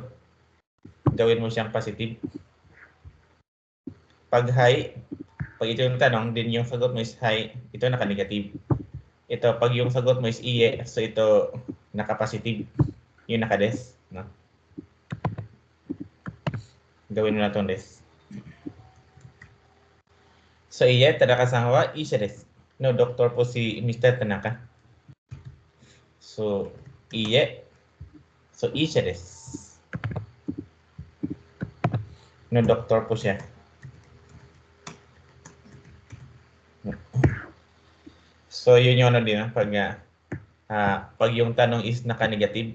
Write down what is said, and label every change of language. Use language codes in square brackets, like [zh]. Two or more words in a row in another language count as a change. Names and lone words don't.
[tl] Gawin mo siyang positive. Pag hi, pag ito yung tanong, din yung sagot mo is hi, ito naka-negative. Ito, pag yung sagot mo is iye, so ito naka-positive. Yung naka-des, no? Gawin mo na itong des. So, [ja] いいえ、田中さんは医者です. [tl] No, doktor po si Mr. Tanaka. So, iye. So, [ja] 医者です. [tl] No, doktor po siya. So, yun yung ano din, pag yung tanong is naka-negative.